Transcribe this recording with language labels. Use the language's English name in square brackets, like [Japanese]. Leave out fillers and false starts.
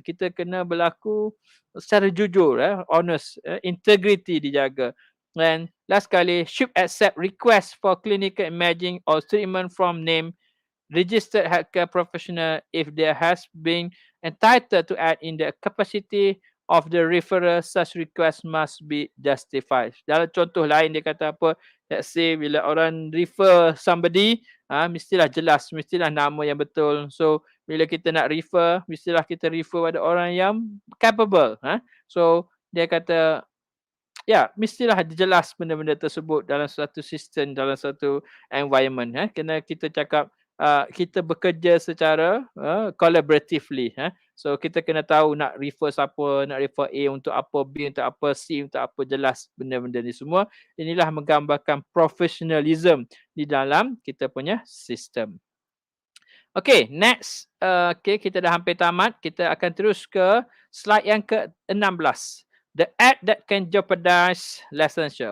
[Malay] Kita kena berlaku secara jujur, [English] honest, integrity [Malay] dijaga. [English] And last kali, should accept requests for clinical imaging or treatment from named registered healthcare professional if there has been entitled to act in the capacity of the referrer. Such request must be justified. [Malay] Dalam contoh lain dia kata apa? [English] Let's say [Malay] bila orang [English] refer somebody, [Malay] mestilah jelas, mestilah nama yang betul. So bila kita nak refer, mestilah kita refer pada orang yang capable. So dia kata mestilah jelas benda-benda tersebut dalam satu sistem, dalam satu environment. Kena kita cakap kita bekerja secara collaboratively. So kita kena tahu nak refer siapa, nak refer A untuk apa, B untuk apa, C untuk apa, jelas benda-benda ni semua. Inilah menggambarkan professionalism di dalam kita punya sistem. [English] Okay, next. [Malay] Kita dah hampir tamat. Kita akan terus ke slide yang ke-16. [English] The act that can jeopardize licensure.